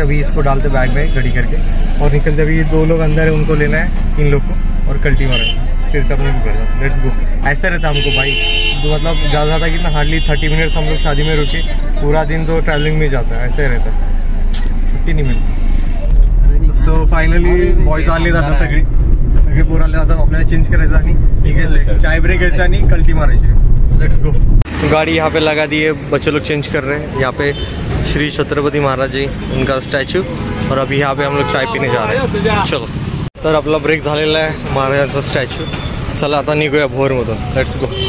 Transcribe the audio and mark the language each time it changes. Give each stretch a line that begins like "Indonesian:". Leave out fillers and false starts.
Hindi: अभी इसको डालते बैग में घड़ी करके और निकलते. अभी 2 लोग अंदर है, उनको लेना है, 3 लोग को, और कल्टी मारा, फिर से अपने घर जाते.
English: Let's go.
Hindi: ऐसा रहता हमको भाई, तो मतलब ज़्यादा कितना हार्डली 30 मिनट्स हम लोग शादी में रुके. पूरा दिन तो ट्रैवलिंग में जाता है, ऐसा ही रहता है, छुट्टी नहीं मिळते.
Marathi: सो फायनली बॉयज आले जातात, सगळे पोरं आले जातात. आपल्याला चेंज करायचं आणि निघायचं, चाय ब्रेक घ्यायचा आणि कल्टी मारायची.
English: Let's go.
Hindi: गाड़ी यहाँ पे लगा दी है, बच्चे लोग चेंज कर रहे हैं. यहाँ पे श्री छत्रपति महाराज जी उनका स्टॅच्यू, और अभी यहाँ पे हम लोग चाय पीने जा रहे हैं. चलो.
Marathi: तर आपला ब्रेक झालेला आहे महाराजांचा स्टॅच्यू. चला आता निघूया भोरमधून.
English: Let's go.